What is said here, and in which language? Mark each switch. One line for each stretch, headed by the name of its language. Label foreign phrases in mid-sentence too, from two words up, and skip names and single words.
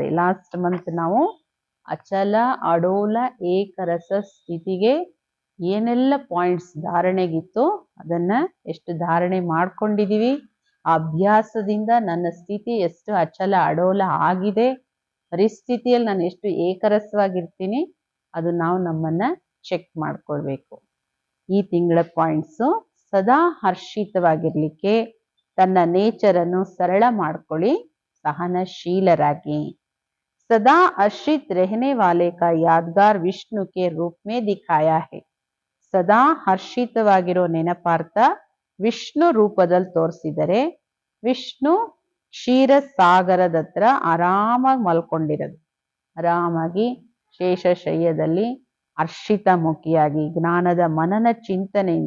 English: last month
Kannada: ನಾವು ಅಚಲ ಅಡೋಲ ಏಕರಸ ಸ್ಥಿತಿಗೆ ಏನೆಲ್ಲ ಪಾಯಿಂಟ್ಸ್ ಧಾರಣೆಗಿತ್ತು ಅದನ್ನ ಎಷ್ಟು ಧಾರಣೆ ಮಾಡ್ಕೊಂಡಿದೀವಿ, ಆ ಅಭ್ಯಾಸದಿಂದ ನನ್ನ ಸ್ಥಿತಿ ಎಷ್ಟು ಅಚಲ ಅಡೋಲ ಆಗಿದೆ, ಪರಿಸ್ಥಿತಿಯಲ್ಲಿ ನಾನು ಎಷ್ಟು ಏಕರಸವಾಗಿರ್ತೀನಿ, ಅದು ನಾವು ನಮ್ಮನ್ನ ಚೆಕ್ ಮಾಡ್ಕೊಳ್ಬೇಕು. ಈ ತಿಂಗಳ ಪಾಯಿಂಟ್ಸು: ಸದಾ ಹರ್ಷಿತವಾಗಿರ್ಲಿಕ್ಕೆ ತನ್ನ ನೇಚರನ್ನು ಸರಳ ಮಾಡ್ಕೊಳ್ಳಿ, ಸಹನಶೀಲರಾಗಿ.
Hindi: सदा हर्षित रहने वाले का यादगार विष्णु के रूप में दिखाया है.
Kannada: ಸದಾ ಹರ್ಷಿತವಾಗಿರೋ ನೆನಪಾರ್ಥ ವಿಷ್ಣು ರೂಪದಲ್ಲಿ ತೋರಿಸಿದರೆ. ವಿಷ್ಣು ಕ್ಷೀರಸಾಗರದ ಹತ್ರ ಆರಾಮಾಗಿ ಮಲ್ಕೊಂಡಿರೋದು, ಆರಾಮಾಗಿ ಶೇಷಶಯ್ಯದಲ್ಲಿ ಹರ್ಷಿತ ಮುಖಿಯಾಗಿ ಜ್ಞಾನದ ಮನನ ಚಿಂತನೆಯಿಂದ.